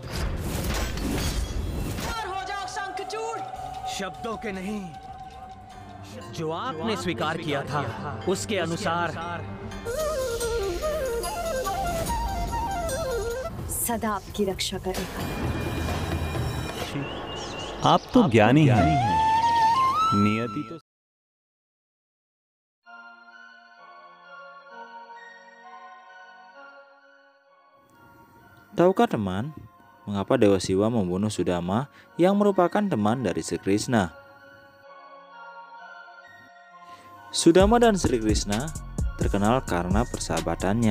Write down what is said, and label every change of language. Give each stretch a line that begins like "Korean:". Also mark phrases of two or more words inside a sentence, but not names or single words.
Hindi: शब्दों के नहीं, जो आपने स्वीकार किया था उसके अनुसार सदा आपकी रक्षा करेगा। आप तो ज्ञानी हैं। नियति तो
Indonesian: Tahukah teman, mengapa Dewa Siwa membunuh Sudama yang merupakan teman dari Sri Krishna? Sudama dan Sri Krishna terkenal karena persahabatannya.